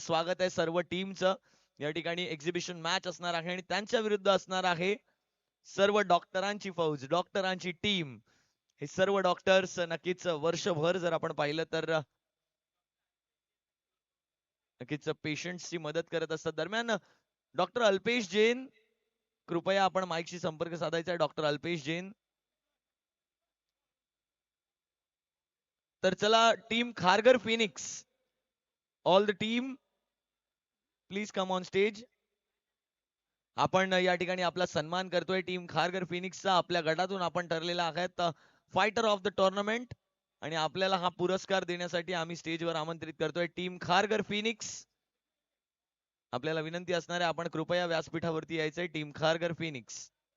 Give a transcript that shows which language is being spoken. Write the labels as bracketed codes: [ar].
[mr] स्वागत आहे सर्व टीमचं. या ठिकाणी एक्झिबिशन मॅच असणार आहे आणि त्यांच्या विरुद्ध असणार आहे सर्व डॉक्टरांची फौज, डॉक्टरांची टीम. हे सर्व डॉक्टर्स नक्कीच वर्षभर जर आपण पाहिलं तर नक्कीच पेशंट्सची मदत करत असतात. दरम्यान डॉक्टर अल्पेश जैन, कृपया आपण माईकशी संपर्क साधायचा आहे. डॉक्टर अल्पेश जैन. तर चला [en] Team Kharghar Phoenix, all the team please come on stage. [mr] आपण या ठिकाणी आपला सन्मान करतोय टीम खारघर फिनिक्सचा. आपल्या गटातून आपण ठरलेला आहात [en] fighter of the tournament [mr] आणि आपल्याला हा पुरस्कार देण्यासाठी आम्ही स्टेजवर आमंत्रित करतोय टीम खारघर फिनिक्स. आपल्याला विनंती असणार आहे आपण कृपया व्यासपीठावरती यायचंय. Team Kharghar Phoenix.